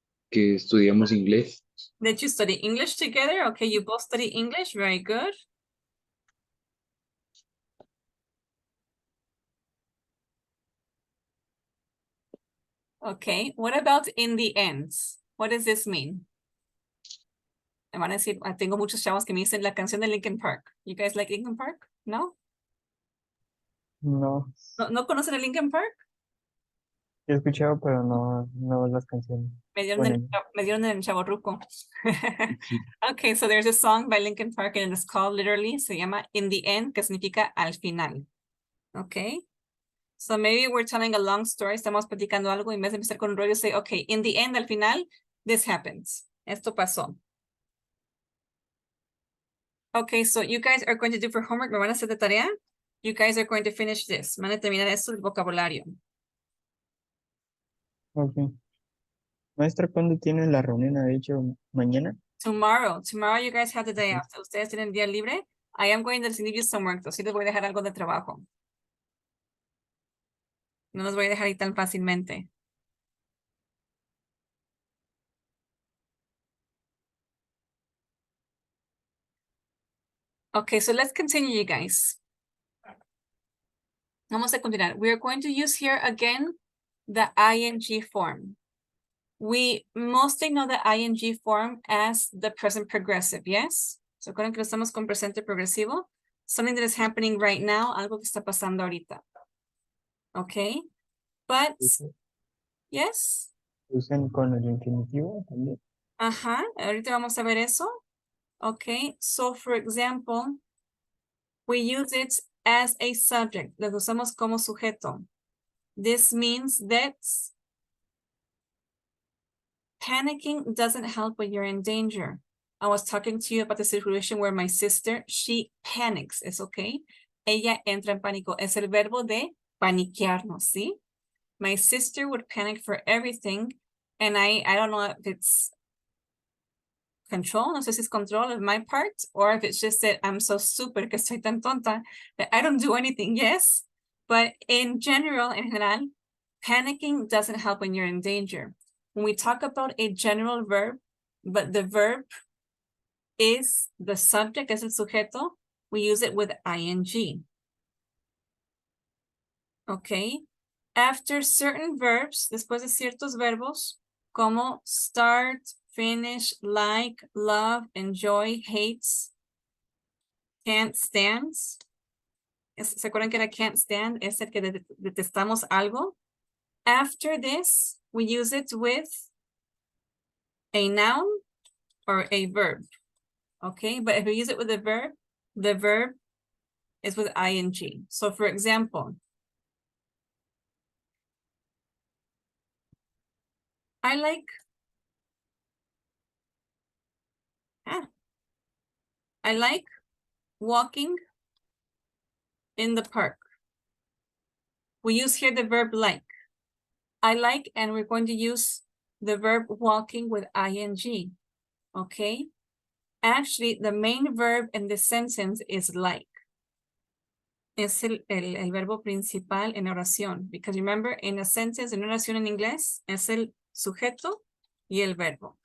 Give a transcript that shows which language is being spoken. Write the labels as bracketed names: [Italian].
[Spanish] Que estudiamos inglés. [English] That you study English together? Okay, you both study English, very good. Okay, what about in the end? What does this mean? [Spanish] Me van a decir, tengo muchos chavos que me dicen la canción de Linkin Park. [English] You guys like Linkin Park? [Spanish] No? No, ¿No conocen a Linkin Park? he escuchado, pero no las canciones. Me dieron Bueno, me dieron el chavorruco. [English] Okay, so there's a song by Linkin Park and it's called literally, [Spanish] se llama In the End, que significa al final. [English] Okay. So maybe we're telling a long story, [Spanish] estamos platicando algo y en vez de empezar con un rollo, [English] say, okay, in the end, [Spanish] al final, [English] this happens. [Spanish] Esto pasó. [English] Okay, so you guys are going to do for homework, [Spanish] me van a hacer de tarea. [English] You guys are going to finish this. [Spanish] Van a terminar esto del vocabulario. [English] ok. [Spanish] Maestra, ¿cuándo tienen la reunión? ¿Ha dicho mañana? [English] Tomorrow you guys have the day off. [Spanish] Ustedes tienen día libre. [English] I am going to leave you some work, [Spanish] sí les voy a dejar algo de trabajo. No los voy a dejar ahí tan fácilmente. [English] Okay, so let's continue, you guys. [Spanish] Vamos a continuar. [English] We are going to use here again the ing form. We mostly know the ing form as the present progressive, yes? [Spanish] So acuerdan que lo estamos con presente progresivo? [English] Something that is happening right now, [Spanish] algo que está pasando ahorita. [English] Okay, but, yes? [Spanish] ¿Usan con el infinitivo también? Ajá, ahorita vamos a ver eso. [English] Okay, so for example, we use it as a subject. [Spanish] Lo usamos como sujeto. [English] This means that panicking doesn't help when you're in danger. I was talking to you about the situation where my sister, she panics, ¿es okay? [Spanish] Ella entra en pánico. Es el verbo de paniquearnos, ¿sí? [English] My sister would panic for everything. And I don't know if it's control, [Spanish] no sé si es control [English] of my part, or if it's just that I'm so stupid, [Spanish] que soy tan tonta, [English] that I don't do anything, yes? But in general, panicking doesn't help when you're in danger. When we talk about a general verb, but the verb is the subject, [Spanish] es el sujeto, [English] we use it with ing. Okay? After certain verbs, [Spanish] después de ciertos verbos, como [English] start, finish, like, love, enjoy, hates, can't stand. [Spanish] ¿Se acuerdan que era can't stand? Es el que detestamos algo. [English] After this, we use it with a noun or a verb. Okay, but if we use it with a verb, the verb is with ing. So for example, I like walking in the park. We use here the verb like. I like, and we're going to use the verb walking with ing. Okay? Actually, the main verb in this sentence is like. [Spanish] Es el verbo principal en oración. [English] Because remember, in a sentence, [Spanish] en oración en inglés, es el sujeto y el verbo.